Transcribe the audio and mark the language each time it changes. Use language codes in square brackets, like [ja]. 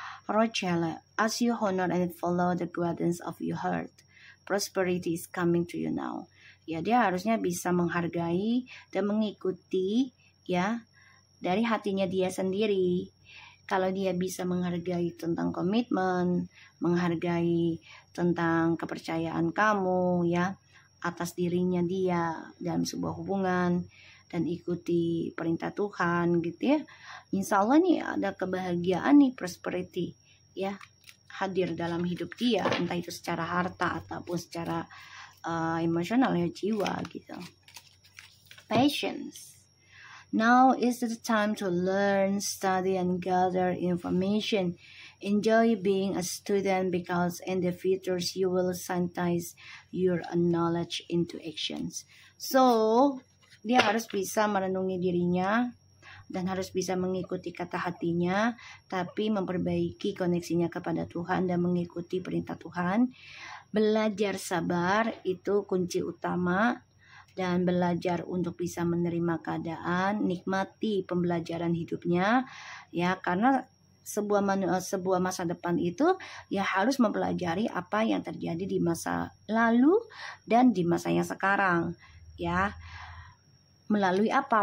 [en] Rochelle, as you honor and follow the guidance of your heart, prosperity is coming to you now. [id] Ya, dia harusnya bisa menghargai dan mengikuti ya dari hatinya dia sendiri. Kalau dia bisa menghargai tentang komitmen, menghargai tentang kepercayaan kamu ya atas dirinya dia dalam sebuah hubungan, dan ikuti perintah Tuhan gitu ya, insya Allah nih ada kebahagiaan nih, prosperity ya hadir dalam hidup dia, entah itu secara harta ataupun secara emosional ya, jiwa gitu. [en] Patience. Now is the time to learn, study, and gather information. Enjoy being a student because in the future you will synthesize your knowledge into actions. [id] So, dia harus bisa merenungi dirinya dan harus bisa mengikuti kata hatinya, tapi memperbaiki koneksinya kepada Tuhan dan mengikuti perintah Tuhan. Belajar sabar itu kunci utama, dan belajar untuk bisa menerima keadaan, nikmati pembelajaran hidupnya ya, karena sebuah masa depan itu ya harus mempelajari apa yang terjadi di masa lalu dan di masa yang sekarang ya. Melalui apa?